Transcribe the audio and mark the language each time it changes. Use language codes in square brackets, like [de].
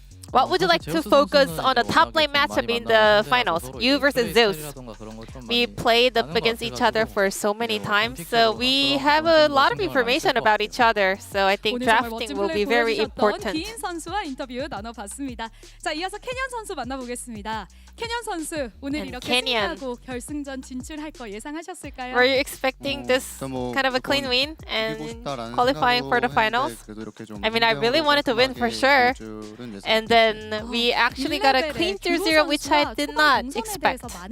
[en] What would you like to focus on the top lane matchup in the finals? You versus Zeus. We played up against each other for so many times, so we have a lot of information about each other. So I think drafting will be very important. [ko] 기인 선수와 인터뷰 나눠봤습니다. 자, 이어서 캐년 선수 만나보겠습니다. 캐년 선수 오늘 이렇게 승리하고 결승전 진출할 거 예상하셨을까요? [en] Were you expecting this kind of a clean win and qualifying for the finals? I mean, I really wanted to win for sure. And then we actually got a clean 3-0, which I did not expect.